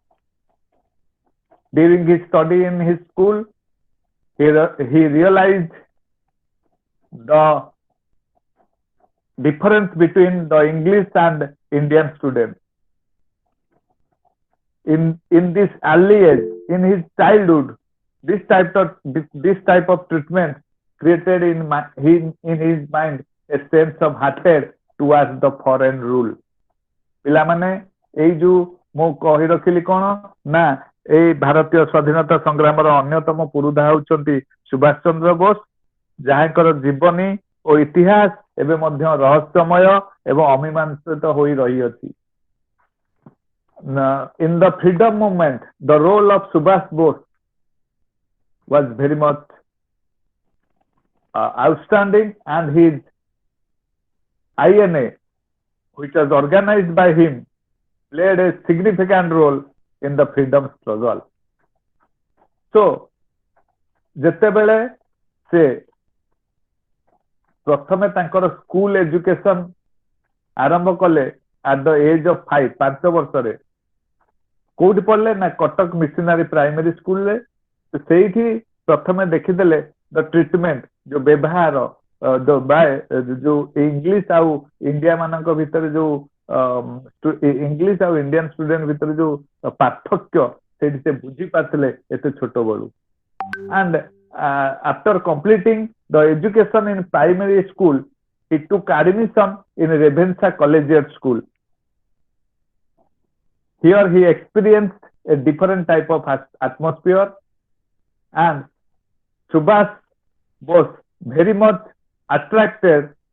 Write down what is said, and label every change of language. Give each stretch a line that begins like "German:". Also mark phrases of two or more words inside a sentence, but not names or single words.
English: During his study in his school, he realized the difference between the English and Indian students. In this early age, in his childhood, this type of treatment created in his mind a sense of hatred towards the foreign rule.
Odia: ପିଲାମାନେ ଏଇ ଯୋଉ ମୁଁ କହି ରଖିଲି କଣ ନା ଏଇ ଭାରତୀୟ ସ୍ୱାଧୀନତା ସଂଗ୍ରାମର ଅନ୍ୟତମ ପୁରୁଧା ହେଉଛନ୍ତି ସୁଭାଷ ଚନ୍ଦ୍ର ବୋଷ, ଯାହାଙ୍କର ଜୀବନୀ ଓ ଇତିହାସ ଏବେ ମଧ୍ୟ ରହସ୍ୟମୟ ଏବଂ ଅମୀମାଂସିତ ହୋଇ ରହିଅଛି।
English: In the freedom movement, the role of Subhash Bose was very much outstanding, and his INA, which was organized by him, played a significant role in the freedom struggle. So,
Odia: ଯେତେବେଳେ ସେ ପ୍ରଥମେ ତାଙ୍କର
English: school education
Odia: ଆରମ୍ଭ କଲେ
English: at the age of 5,
Odia: 5 ବର୍ଷରେ କୋଉଠି ପଢିଲେ ନା କଟକ ମିଶନାରୀ ପ୍ରାଇମେରୀ ସ୍କୁଲରେ। ସେଇଠି ପ୍ରଥମେ ଦେଖିଦେଲେ
English: the treatment,
Odia: ଯୋଉ ବ୍ୟବହାର, ଯୋଉ ଇଂଲିଶ ଆଉ ଇଣ୍ଡିଆ ମାନଙ୍କ ଭିତରେ ଯୋଉ ଇଂଲିଶ ଆଉ
English: Indian student
Odia: ଭିତରେ ଯୋଉ ପାର୍ଥକ୍ୟ ସେଇଠି ସେ ବୁଝି ପାରିଥିଲେ ଏତେ ଛୋଟ ବେଳୁ।
English: And after completing the education in primary school, he took admission in Ravenshaw Collegiate School. Here he experienced a different type of atmosphere, and Subhash Bose very much attracted